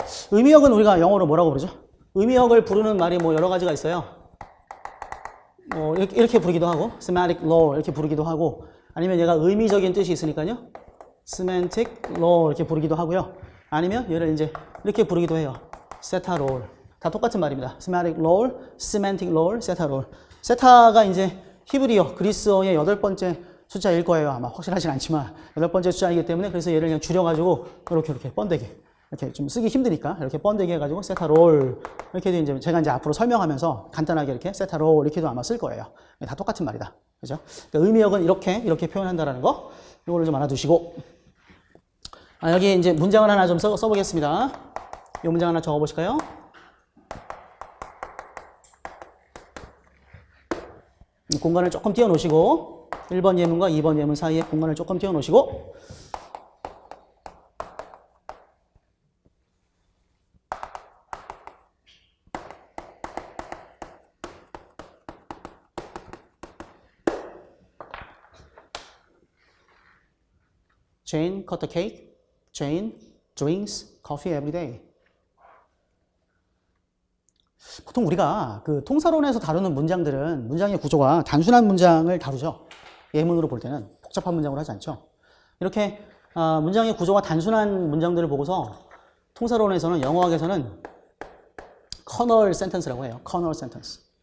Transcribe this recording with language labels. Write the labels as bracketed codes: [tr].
[ko] 의미역은 우리가 영어로 뭐라고 부르죠? 의미역을 부르는 말이 뭐 여러 가지가 있어요. 뭐 이렇게 부르기도 하고 semantic law 이렇게 부르기도 하고 아니면 얘가 의미적인 뜻이 있으니까요. semantic law 이렇게 부르기도 하고요. 아니면 얘를 이제 이렇게 부르기도 해요. 세타 롤. 다 똑같은 말입니다. semantic law, semantic law, 세타 롤. 세타가 이제 히브리어, 그리스어의 8번째 숫자일 거예요. 아마 확실하진 않지만 8번째 숫자이기 때문에 그래서 얘를 그냥 줄여가지고 이렇게 번데기 이렇게 좀 쓰기 힘드니까 이렇게 번데기 해가지고 세타 롤 이렇게도 이제 제가 이제 앞으로 설명하면서 간단하게 이렇게 세타 롤 이렇게도 아마 쓸 거예요. 다 똑같은 말이다. 그죠? 그러니까 의미역은 이렇게 표현한다라는 거 이거를 좀 알아두시고 여기 이제 문장을 하나 좀 써보겠습니다. 이 문장 하나 적어보실까요? 공간을 조금 띄워놓으시고 1번 예문과 2번 예문 사이에 공간을 조금 띄워놓으시고 [en] Jane cut the cake. Jane drinks coffee every day. [ko] 보통 우리가 그 통사론에서 다루는 문장들은 문장의 구조가 단순한 문장을 다루죠. 예문으로 볼 때는 복잡한 문장으로 하지 않죠. 이렇게 문장의 구조가 단순한 문장들을 보고서 통사론에서는 영어학에서는 커널 센텐스라고 해요. 커널 센텐스.